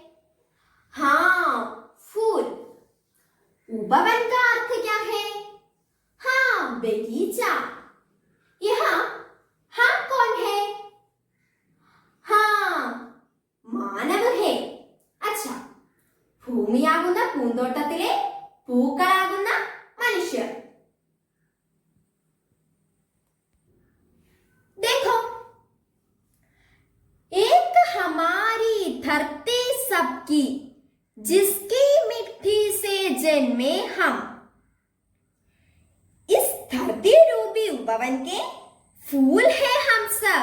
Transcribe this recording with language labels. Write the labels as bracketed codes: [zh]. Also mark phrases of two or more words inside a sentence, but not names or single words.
[hi] हाँ, फूल। उपवन का अर्थ क्या है? हाँ, बगीचा। यहाँ हम कौन है? हाँ, മാനവ है। अच्छा, [ml] ഭൂമിയാകുന്ന പൂന്തോട്ടത്തിലെ പൂക്കളാകുന്ന മനുഷ്യർ। [hi] देखो, एक हमारी धरती सबकी, जिसकी मिट्टी से जन्मे हम। इस धरती रूपी उपवन के फूल है हम सब।